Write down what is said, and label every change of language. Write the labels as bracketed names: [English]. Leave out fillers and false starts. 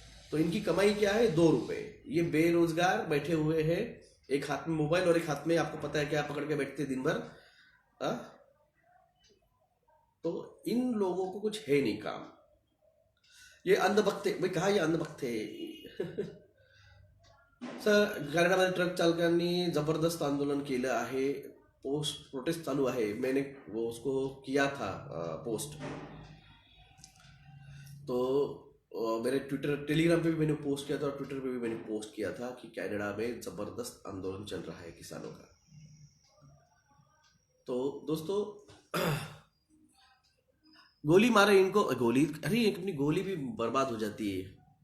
[Hindi] तो इनकी कमाई क्या है? 2 रुपए। ये बेरोजगार बैठे हुए हैं, एक हाथ में मोबाइल और एक हाथ में आपको पता है क्या पकड़ के बैठते दिन भर। तो इन लोगों को कुछ है नहीं काम। ये अंधभक्त है भाई, कहा ये अंधभक्त है। [Marathi] सर, कॅनडामध्ये ट्रक चालकांनी जबरदस्त आंदोलन केलं आहे, [Hindi] पोस्ट प्रोटेस्ट चालू है। मैंने वो उसको किया था पोस्ट, तो मेरे ट्विटर, टेलीग्राम पे भी मैंने पोस्ट किया था और ट्विटर पे भी मैंने पोस्ट किया था कि कनाडा में जबरदस्त आंदोलन चल रहा है किसानों का। तो दोस्तों, गोली मारे इनको, गोली, अरे अपनी गोली भी बर्बाद हो जाती है।